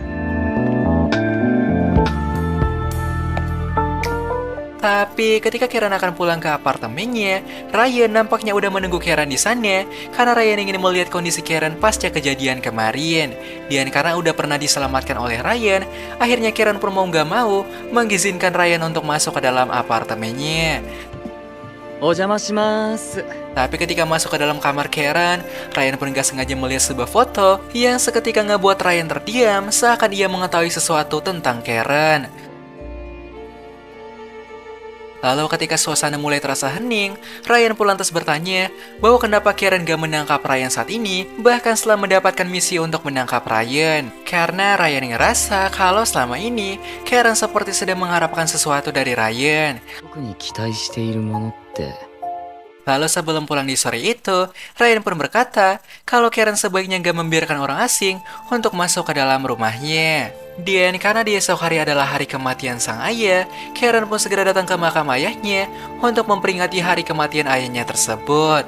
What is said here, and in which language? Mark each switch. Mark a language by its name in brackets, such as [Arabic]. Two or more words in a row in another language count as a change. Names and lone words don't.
[Indonesian] Tapi ketika Karen akan pulang ke apartemennya, Ryan nampaknya udah menunggu Karen di sana karena Ryan ingin melihat kondisi Karen pasca kejadian kemarin. Dan karena udah pernah diselamatkan oleh Ryan, akhirnya Karen pun mau gak mau mengizinkan Ryan untuk masuk ke dalam apartemennya. [Japanese] お邪魔します [Indonesian] Tapi ketika masuk ke dalam kamar Karen, Ryan pun gak sengaja melihat sebuah foto yang seketika ngebuat Ryan terdiam seakan ia mengetahui sesuatu tentang Karen. Lalu ketika suasana mulai terasa hening, Ryan pun lantas bertanya bahwa kenapa Karen gak menangkap Ryan saat ini, bahkan setelah mendapatkan misi untuk menangkap Ryan. Karena Ryan ngerasa kalau selama ini Karen seperti sedang mengharapkan sesuatu dari Ryan. [Japanese] 特に期待しているものって [Indonesian] Lalu sebelum pulang di sore itu, Ryan pun berkata kalau Karen sebaiknya gak membiarkan orang asing untuk masuk ke dalam rumahnya. Dan karena di esok hari adalah hari kematian sang ayah, Karen pun segera datang ke makam ayahnya untuk memperingati hari kematian ayahnya tersebut.